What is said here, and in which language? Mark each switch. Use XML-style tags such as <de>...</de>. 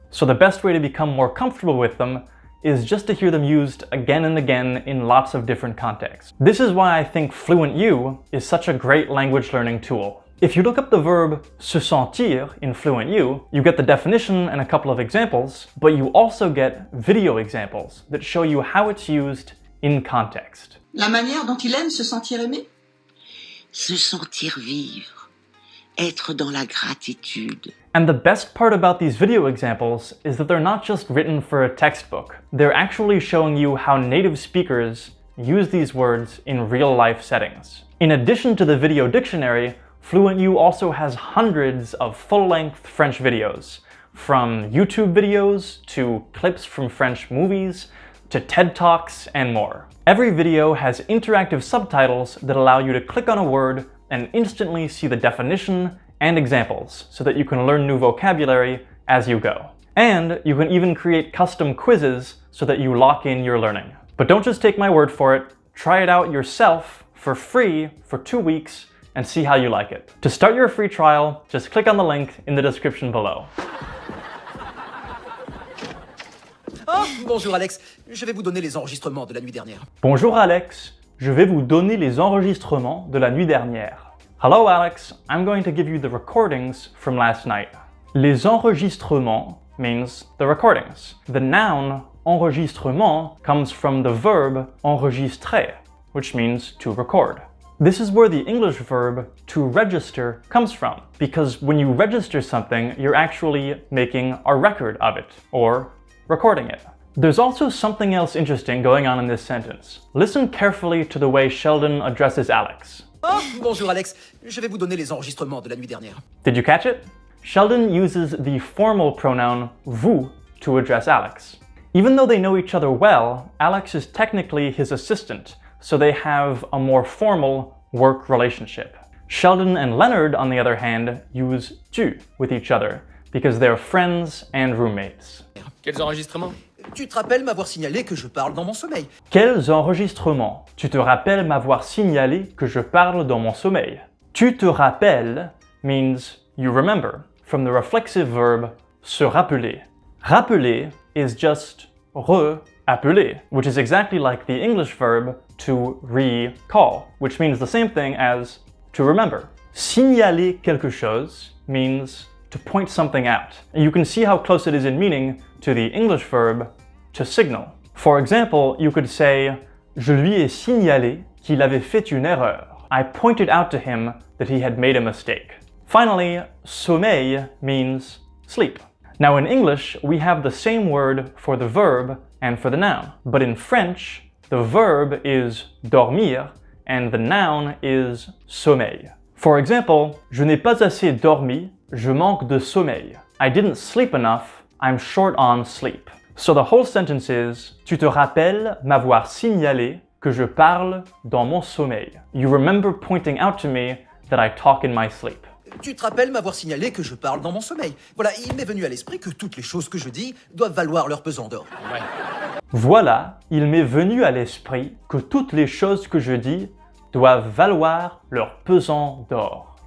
<en>So the best way to become more comfortable with them is just to hear them used again and again in lots of different contexts. This is why I think FluentU is such a great language learning tool. If you look up the verb se sentir in FluentU, you get the definition and a couple of examples, but you also get video examples that show you how it's used in context.</en> <fr>La manière dont il aime se sentir aimé? Se sentir vivre, être dans la gratitude.</fr> <en>And the best part about these video examples is that they're not just written for a textbook. They're actually showing you how native speakers use these words in real-life settings. In addition to the video dictionary, FluentU also has hundreds of full-length French videos, from YouTube videos to clips from French movies to TED Talks and more. Every video has interactive subtitles that allow you to click on a word and instantly see the definition and examples so that you can learn new vocabulary as you go. And you can even create custom quizzes so that you lock in your learning. But don't just take my word for it, try it out yourself for free for 2 weeks and see how you like it. To start your free trial, just click on the link in the description below.</en> <fr>Oh, bonjour Alex, je vais vous donner les enregistrements de la nuit dernière. Bonjour Alex, je vais vous donner les enregistrements de la nuit dernière.</fr> <en>Hello Alex, I'm going to give you the recordings from last night. Les enregistrements means the recordings. The noun enregistrement comes from the verb enregistrer, which means to record. This is where the English verb to register comes from, because when you register something, you're actually making a record of it, or recording it. There's also something else interesting going on in this sentence. Listen carefully to the way Sheldon addresses Alex. Oh, bonjour Alex, je vais vous donner les enregistrements de la nuit dernière. Did you catch it? Sheldon uses the formal pronoun vous to address Alex. Even though they know each other well, Alex is technically his assistant, so they have a more formal work relationship. Sheldon and Leonard, on the other hand, use tu with each other because they're friends and roommates.</en> <fr>Quels enregistrements? Tu te rappelles m'avoir signalé que je parle dans mon sommeil. Quels enregistrements? Tu te rappelles m'avoir signalé que je parle dans mon sommeil.</fr> <en>Tu te rappelles means you remember, from the reflexive verb se rappeler. Rappeler is just re-appeler, which is exactly like the English verb to recall, which means the same thing as to remember. Signaler quelque chose means to point something out. And you can see how close it is in meaning to the English verb to signal. For example, you could say,</en> <fr>je lui ai signalé qu'il avait fait une erreur.</fr> <en>I pointed out to him that he had made a mistake. Finally, sommeil means sleep. Now in English, we have the same word for the verb and for the noun. But in French, the verb is dormir and the noun is sommeil. For example,</en> <fr>je n'ai pas assez dormi, je manque de sommeil.</fr> <en>I didn't sleep enough, I'm short on sleep. So the whole sentence is,</en> <fr>tu te rappelles m'avoir signalé que je parle dans mon sommeil.</fr> <en>You remember pointing out to me that I talk in my sleep.</en> <fr>Tu te rappelles m'avoir signalé que je parle dans mon sommeil. Voilà, il m'est venu à l'esprit que toutes les choses que je dis doivent valoir leur pesant d'or. Ouais. Voilà, il m'est venu à l'esprit que toutes les choses que je dis doivent valoir leur pesant d'or.</fr>